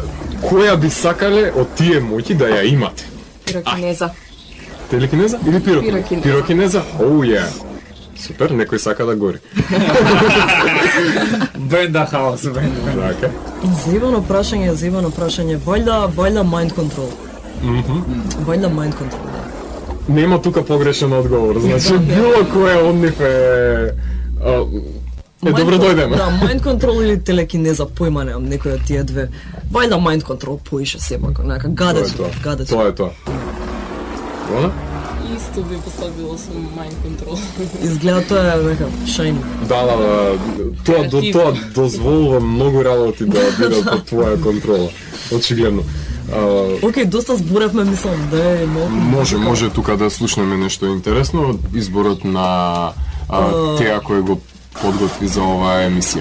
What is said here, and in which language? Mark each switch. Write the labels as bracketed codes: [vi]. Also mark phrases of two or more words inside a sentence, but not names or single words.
[mk] Која би сакале од тие моќи да ја имате? Пирокинеза. Телекинеза или Пирокинеза. Пирокинеза? Оу е. Супер, некој сака да гори. Бенда хаос, бенда. Така. Заебано прашање. Вајда [en] mind control. Вајда mind control, [mk] да. Нема тука погрешен одговор, значи било кој од нив е добро дојдеме. Да, [en] mind control [mk] или телекинеза, појма немам, некој од тие две. Вајда [en] mind control [mk] поише сепак, нека гадецо. Тоа е тоа. Она? Исто би поставила со [en] mind control. [mk] Изгледа тоа е нека shiny. Да, тоа дозволува многу работи да бидат под твоја контрола. Очигледно. Океј, доста зборевме, мислам, да е малку. Може тука да слушнеме нешто интересно од изборот на теа кој го подготви за оваа емисија.